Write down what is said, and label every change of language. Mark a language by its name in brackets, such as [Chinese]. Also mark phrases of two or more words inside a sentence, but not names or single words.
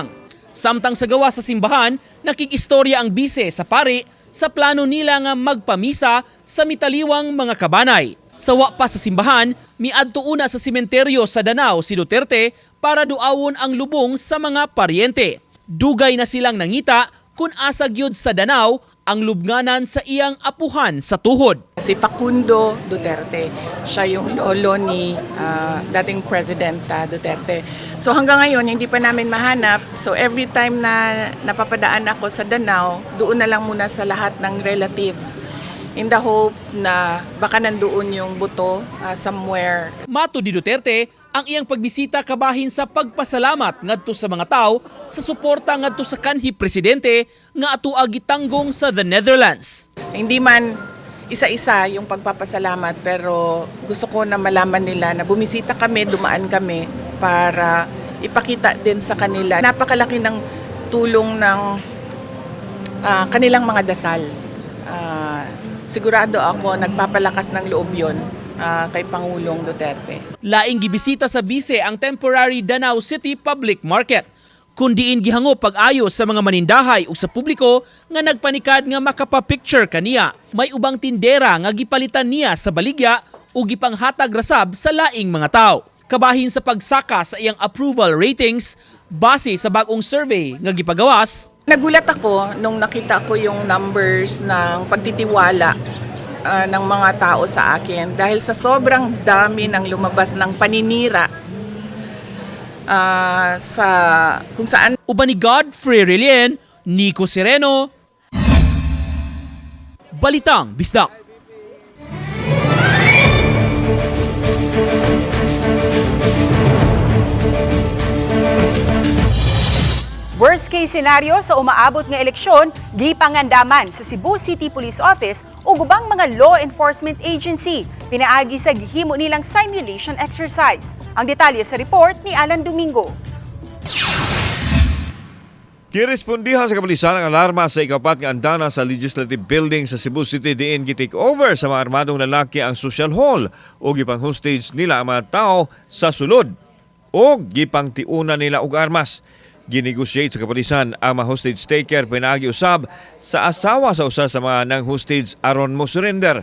[Cebuano] Samtang sa gawa sa simbahan, nakikistorya ang bise sa pari sa plano nila nga magpamisa sa mitaliwang mga kabanay. Sawa pa sa simbahan, miadto una sa sementeryo sa Danao si Duterte para duawon ang lubong sa mga paryente. Dugay na silang nangita kung asa gyud sa Danao ang lubnganan sa iyang apuhan sa tuhod. [Filipino] Si Facundo Duterte, siya yung lolo ni dating President Duterte. So hanggang ngayon, hindi pa namin mahanap. So [English] every time [Filipino] na napapadaan ako sa Danao, doon na lang muna sa lahat ng relatives. [English] In the hope [Filipino] na baka nandoon yung buto somewhere. [Cebuano] Mato di Duterte, ang iyang pagbisita kabahin sa pagpasalamat ngadto sa mga tao sa suporta ngadto sa kanhi presidente nga atua gitanggong sa the Netherlands. [Filipino] Hindi man isa-isa yung pagpapasalamat, pero gusto ko na malaman nila na bumisita kami, dumaan kami para ipakita din sa kanila. Napakalaki ng tulong ng kanilang mga dasal. Sigurado ako nagpapalakas ng loob yun kay Pangulong Duterte. [Cebuano] Laing gibisita sa bise ang temporary Danao City Public Market. Kundiin gihango pag-ayos sa mga manindahay ug sa publiko nga nagpanikad nga makapapicture kaniya. May ubang tindera nga gipalitan niya sa baligya ug gipanghatag rasab sa laing mga tao. Kabahin sa pagsaka sa iyang [English] approval ratings [Cebuano] base sa bagong survey nga gipagawas. [Filipino] Nagulat ako nung nakita ko yung numbers ng pagtitiwala ng mga tao sa akin dahil sa sobrang dami ng lumabas ng paninira sa kung saan. [Cebuano] Uban ni Godfrey Relien, Nico Sereno, Balitang Bisdak. [English] Worst case scenario [Cebuano] sa umaabot nga eleksyon, gipangandaman sa Cebu City Police Office o gubang mga [English] law enforcement agency. [Cebuano] Pinaagi sa gihimo nilang [English] simulation exercise. [Cebuano] Ang detalye sa report ni Alan Domingo. Kirespondihan sa kapulisan ang alarma sa ikapat nga andana sa Legislative Building sa Cebu City diin gi-take over sa mga armadong lalaki ang [English] social hall [Cebuano] o gipang hostage nila ang mga tao sa sulod o gipang tiuna nila og armas. Ginegotiate sa kapulisan ang mga [English] hostage taker [Cebuano] pinaagi usab sa asawa sa usa sa mga nang hostage aron mo surrender.